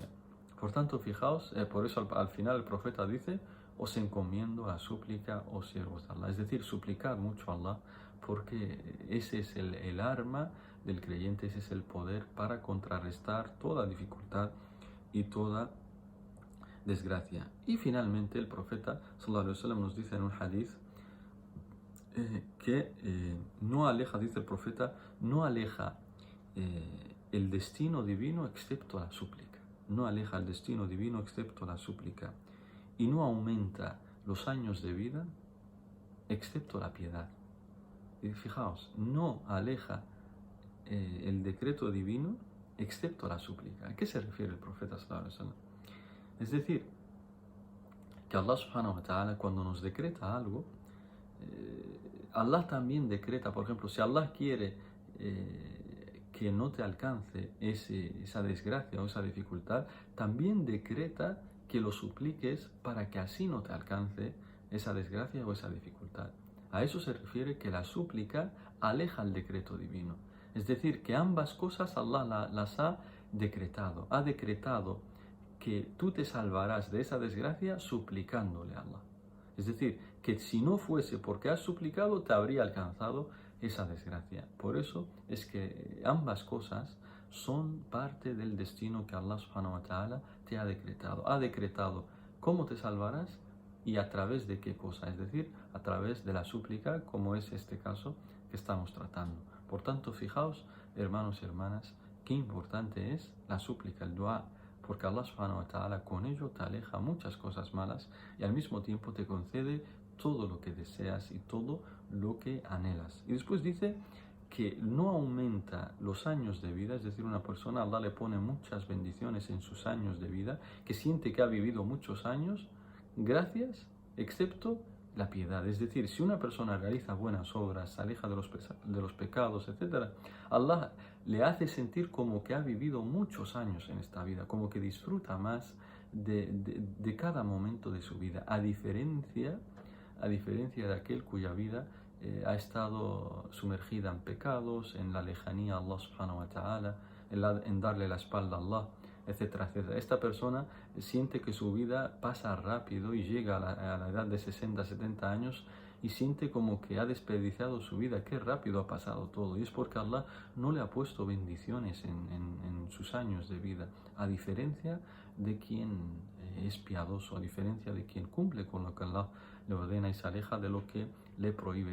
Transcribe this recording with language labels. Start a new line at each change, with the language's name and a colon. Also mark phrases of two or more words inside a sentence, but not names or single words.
Spanish: Por tanto, fijaos, por eso al final el profeta dice: os encomiendo la súplica, oh siervos de Allah. Es decir, suplicar mucho a Allah, porque ese es el arma del creyente, ese es el poder para contrarrestar toda dificultad y toda desgracia. Y finalmente el profeta
Arabic: صلى الله عليه وسلم
Spanish: nos dice en un hadith que no aleja, dice el profeta, no aleja el destino divino excepto la súplica. No aleja el destino divino excepto la súplica. Y no aumenta los años de vida excepto la piedad. Y fijaos, no aleja el decreto divino excepto la súplica. ¿A qué se refiere el profeta
Arabic: صلى الله عليه وسلم?
Spanish: Es decir, que Allah
Arabic: سبحانه وتعالى,
Spanish: cuando nos decreta algo, Allah también decreta, por ejemplo, si Allah quiere que no te alcance esa desgracia o esa dificultad, también decreta que lo supliques para que así no te alcance esa desgracia o esa dificultad. A eso se refiere que la súplica aleja el decreto divino. Es decir, que ambas cosas Allah las ha decretado. Ha decretado que tú te salvarás de esa desgracia suplicándole a Allah. Es decir, que si no fuese porque has suplicado, te habría alcanzado esa desgracia. Por eso es que ambas cosas son parte del destino que Allah
Arabic: سبحانه وتعالى
Spanish: te ha decretado. Ha decretado cómo te salvarás y a través de qué cosa. Es decir, a través de la súplica, como es este caso que estamos tratando. Por tanto, fijaos, hermanos y hermanas, qué importante es la súplica, el dua, porque Allah
Arabic: سبحانه وتعالى
Spanish: con ello te aleja muchas cosas malas y al mismo tiempo te concede todo lo que deseas y todo lo que anhelas. Y después dice que no aumenta los años de vida, es decir, una persona, Allah le pone muchas bendiciones en sus años de vida, que siente que ha vivido muchos años, gracias, excepto la piedad. Es decir, si una persona realiza buenas obras, se aleja de los pecados, etc., Allah le hace sentir como que ha vivido muchos años en esta vida, como que disfruta más de cada momento de su vida, a diferencia de aquel cuya vida ha estado sumergida en pecados, en la lejanía a Allah
Arabic: سبحانه وتعالى,
Spanish: en darle la espalda a Allah, etcétera, etcétera. Esta persona siente que su vida pasa rápido y llega a la edad de 60, 70 años y siente como que ha desperdiciado su vida, qué rápido ha pasado todo. Y es porque Allah no le ha puesto bendiciones en sus años de vida, a diferencia de quien es piadoso, a diferencia de quien cumple con lo que Allah le ordena y se aleja de lo que le prohíbe.